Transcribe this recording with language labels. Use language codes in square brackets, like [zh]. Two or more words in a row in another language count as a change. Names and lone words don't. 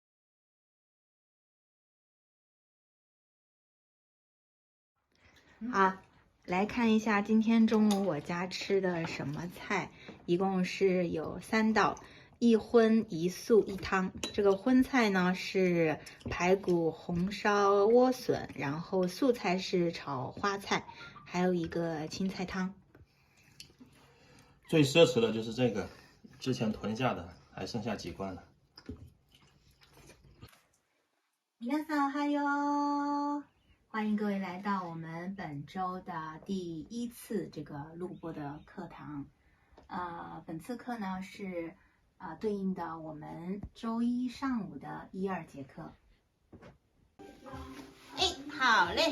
[zh] 好，来看一下今天中午我家吃的什么菜，一共是有3道，一荤一素一汤。这个荤菜呢是排骨红烧莴笋，然后素菜是炒花菜，还有一个青菜汤。最奢侈的就是这个，之前囤下的，还剩下几罐了。 [ja] 皆さんおはよう。 [zh] 欢迎各位来到我们本周的第1次这个录播的课堂。本次课呢是对应的我们周一上午的1、2节课。哎，好嘞。